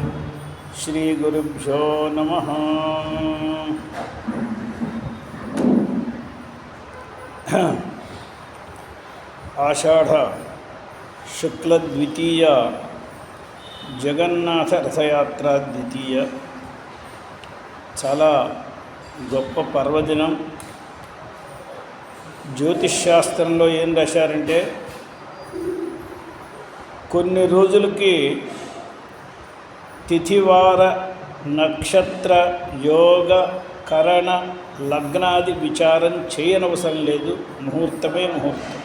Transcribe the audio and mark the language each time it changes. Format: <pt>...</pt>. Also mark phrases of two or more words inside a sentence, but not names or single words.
<sa>श्रीगुरुभ्यो नमः। आषाढ़ शुक्ल द्वितीय जगन्नाथ रथयात्रा द्वितीय</sa> <te>చాలా గొప్ప పర్వదినం. జ్యోతిష్ శాస్త్రంలో ఏం రాశారంటే కొన్ని రోజులకి తిథివార నక్షత్ర యోగ కరణ లగ్నాది విచారం చేయనవసరం లేదు, ముహూర్తమే ముహూర్తం.</te>